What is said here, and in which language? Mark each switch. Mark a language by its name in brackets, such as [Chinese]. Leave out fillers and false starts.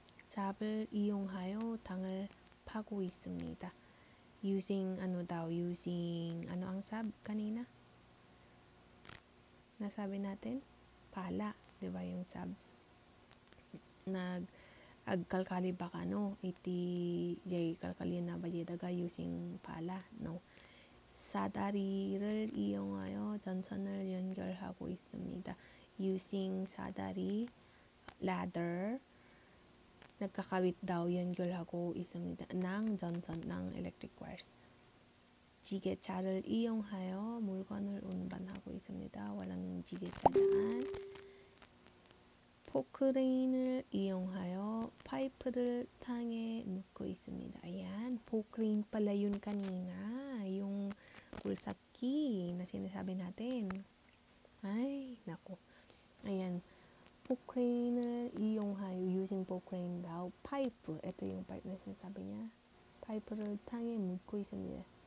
[Korean] 삽을 이용하여 당을 파고 있습니다. [Filipino] Using using ang sab kanina? Nasabi natin? Pala, 'di ba yung sab? [Iloko] Agkalkali ba kano iti jay kalkali na daga using pala, no? [Korean] 사다리를 이용하여 전선을 연결하고 있습니다. [Filipino] Using 사다리, ladder, nagkakawit daw [Korean] 연결하고 있습니다. [Filipino] ng 전선, ng electric wires. [Korean] 지게차를 이용하여 물건을 운반하고 있습니다. [Filipino] walang 지게차 dyan. [Korean] 포크레인을 이용하여 파이프를 탕에 넣고 있습니다. [Filipino] Ayan, 포크레인 pala yun kanina. Yung kulsaki na sinasabi natin. Ay, nako. Ayan, [Korean] 포크레인을 이용하여, [Filipino] using 포크레인 daw, pipe. Ito yung pipe na sinasabi niya. [Korean] 파이프를 탕에 묻고 있습니다.